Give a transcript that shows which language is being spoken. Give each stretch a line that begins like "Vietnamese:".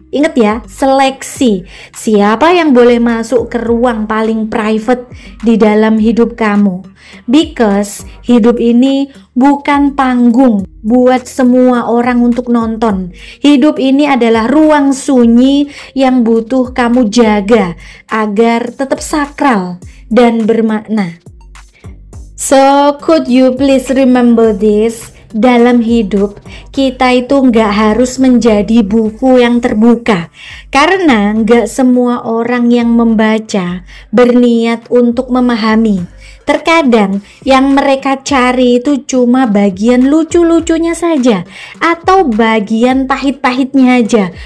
Indonesian: Ingat ya, seleksi. Siapa yang boleh masuk ke ruang paling private di dalam hidup kamu.
English: Because
Indonesian: hidup ini bukan panggung buat semua orang untuk nonton. Hidup ini adalah ruang sunyi yang butuh kamu jaga agar tetap sakral dan bermakna.
English: So, could you please remember this?
Indonesian: Dalam hidup, kita itu nggak harus menjadi buku yang terbuka. Karena nggak semua orang yang membaca berniat untuk memahami. Terkadang yang mereka cari itu cuma bagian lucu-lucunya saja, atau bagian pahit-pahitnya aja.